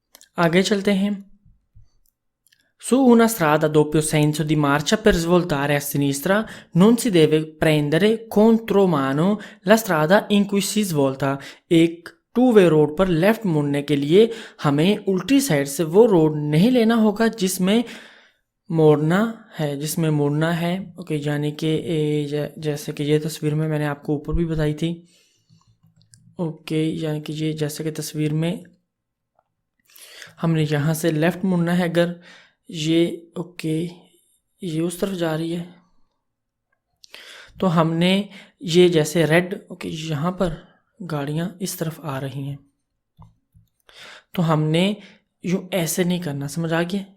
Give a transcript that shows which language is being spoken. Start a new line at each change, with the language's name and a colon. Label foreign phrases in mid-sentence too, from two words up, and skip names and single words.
Hindi: आगे चलते हैं।
Italian: Su una strada a doppio senso di marcia per svoltare a sinistra non si deve prendere contromano la strada in cui si svolta।
Hindi: एक टू वे रोड पर लेफ्ट मुड़ने के लिए हमें उल्टी साइड से वो रोड नहीं लेना होगा जिसमें मुड़ना है। ओके, यानी कि जैसे कि ये तस्वीर में मैंने आपको ऊपर भी बताई थी। ओके, यानी कि ये जैसे कि तस्वीर में हमने यहाँ से लेफ़्ट मुड़ना है, अगर ये उस तरफ जा रही है तो हमने ये जैसे रेड, यहाँ पर गाड़ियाँ इस तरफ आ रही हैं तो हमने यूँ ऐसे नहीं करना, समझ आ गया।